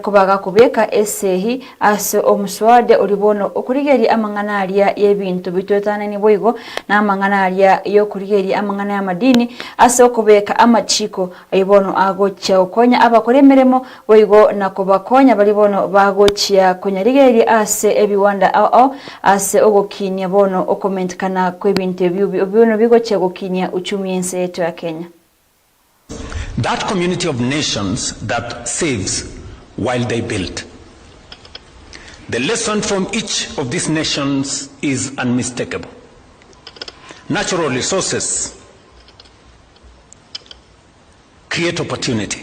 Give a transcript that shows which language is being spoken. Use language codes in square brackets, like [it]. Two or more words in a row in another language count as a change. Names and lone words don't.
[guz] kubaga kubeka esehi ase omuswade olibono okurigeri amanganaria yebintu bitotana ni boigo na amanganaria yokurigeri amangana ya madini ase okubeka amachiko ayibono agocha okonya abakoremeremo boigo na kubakonya balibono bagochia konya rigeri ase ebiwanda ao ase ogokinia bono okomentkana kwebintu ebyo bigoche gokinia uchumi ense yetu ya Kenya. [en] That community of nations that saves while they build. The lesson from each of these nations is unmistakable. Natural resources create opportunity.